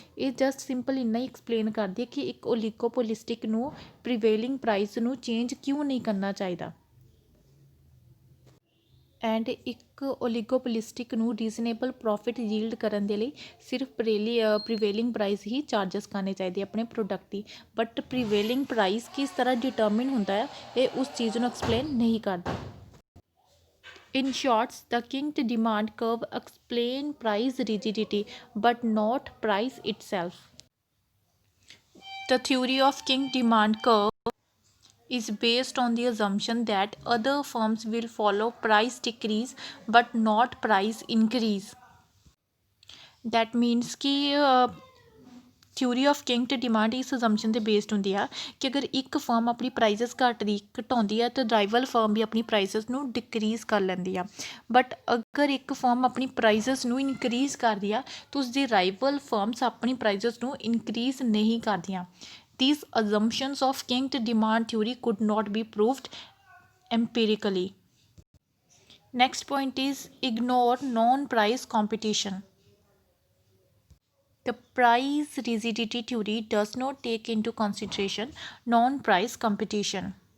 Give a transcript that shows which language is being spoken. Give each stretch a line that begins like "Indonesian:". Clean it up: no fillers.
Punjabi: ਇਹ just simple ਇੰਨਾ ਹੀ explain ਕਰਦੀ ਹੈ ਕਿ ਇੱਕ ਓਲੀਗੋਪੋਲਿਸਟਿਕ ਨੂੰ ਪ੍ਰੀਵੇਲਿੰਗ ਪ੍ਰਾਈਸ ਨੂੰ ਚੇਂਜ ਕਿਉਂ ਨਹੀਂ ਕਰਨਾ ਚਾਹੀਦਾ ਐਂਡ ਇੱਕ ਓਲੀਗੋਪੋਲਿਸਟਿਕ ਨੂੰ ਰੀਜ਼ਨੇਬਲ ਪ੍ਰੋਫਿਟ ਯੀਲਡ ਕਰਨ ਦੇ ਲਈ ਸਿਰਫ ਪ੍ਰੀਵੇਲਿੰਗ ਪ੍ਰਾਈਸ ਹੀ ਚਾਰਜਸ ਕਰਨੇ ਚਾਹੀਦੇ ਆਪਣੇ ਪ੍ਰੋਡਕਟ ਦੀ, ਬਟ ਪ੍ਰੀਵੇਲਿੰਗ ਪ੍ਰਾਈਸ ਕਿਸ ਤਰ੍ਹਾਂ ਡਿਟਰਮਿਨ ਹੁੰਦਾ ਹੈ ਇਹ ਉਸ ਚੀਜ਼ ਨੂੰ ਐਕਸਪਲੇਨ ਨਹੀਂ ਕਰਦਾ।
English: In short, the kinked demand curve explain price rigidity but not price itself. The theory of kinked demand curve is based on the assumption that other firms will follow price decrease but not price increase. That means
Punjabi: कि theory of ਕਿੰਗਡ demand ਇਸ ਅਜ਼ੰਪਸ਼ਨ 'ਤੇ based ਹੁੰਦੀ ਆ ਕਿ ਅਗਰ ਇੱਕ firm ਆਪਣੀ prices ਘਟਾਉਂਦੀ ਆ ਤਾਂ ਰਾਈਵਲ ਫਰਮ ਵੀ ਆਪਣੀ ਪ੍ਰਾਈਸਿਸ ਨੂੰ ਡਿਕਰੀਜ਼ ਕਰ ਲੈਂਦੀ ਆ, ਬਟ ਅਗਰ ਇੱਕ ਫਰਮ ਆਪਣੀ ਪ੍ਰਾਈਸਿਸ ਨੂੰ ਇਨਕਰੀਜ਼ ਕਰਦੀ ਆ ਤਾਂ ਉਸਦੀ ਰਾਈਵਲ ਫਰਮਸ ਆਪਣੀ ਪ੍ਰਾਈਸਿਸ ਨੂੰ ਇਨਕਰੀਜ਼ ਨਹੀਂ ਕਰਦੀਆਂ।
English: These assumptions of kinked demand theory could not be proved empirically. Next point is ignore non-price competition. The price rigidity theory does not take into consideration non-price competition.